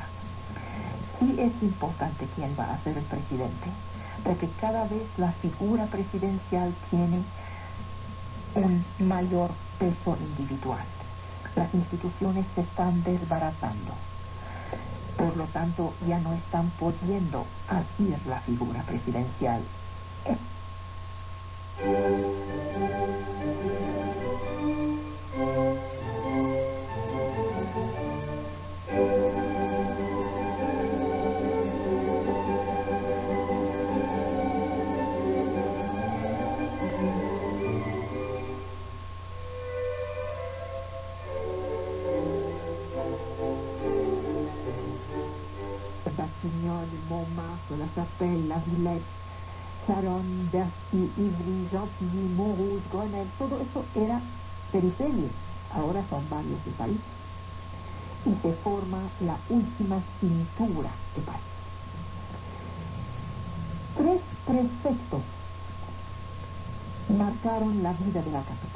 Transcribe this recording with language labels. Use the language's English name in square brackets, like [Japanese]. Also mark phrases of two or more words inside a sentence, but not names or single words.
[Spanish] Sí es importante quién va a ser el presidente, porque cada vez la figura presidencial tiene un mayor peso individual. Las instituciones se están desbaratando. Por lo tanto, ya no están pudiendo asir la figura presidencial. Montmartre, La Chapelle, La Villette, Charonne, Bercy, Ivry, Gentilly, Montrouge, Grenelle, todo eso era periferia. Ahora son barrios de París. y se forma la última cintura de París. 3 prefectos marcaron la vida de la capital.